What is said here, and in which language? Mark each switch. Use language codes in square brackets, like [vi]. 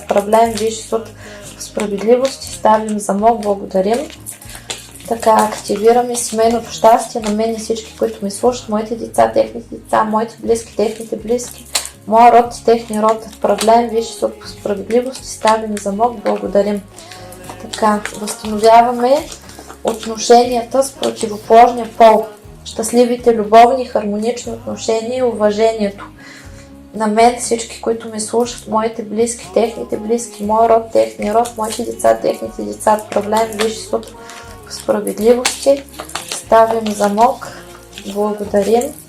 [ru] Управляем висши суд по справедливости, ставим замок, благодарим. [bg] Така, активираме семейното щастие на мен и всички, които ми слушат, моите деца, техните деца, моите близки, техните близки, моя род и техния род. [ru] Отправляем висши суд по справедливости, ставим замок, благодарим. [bg] Така, възстановяваме отношенията с противоположния пол, щастливите, любовни, хармонични отношения и уважението. На мен, всички, които ме слушат, моите близки, техните близки, моя род, техния род, моите деца, техните деца. [ru] Отправляем висши суд по справедливости, ставим замок, благодарим.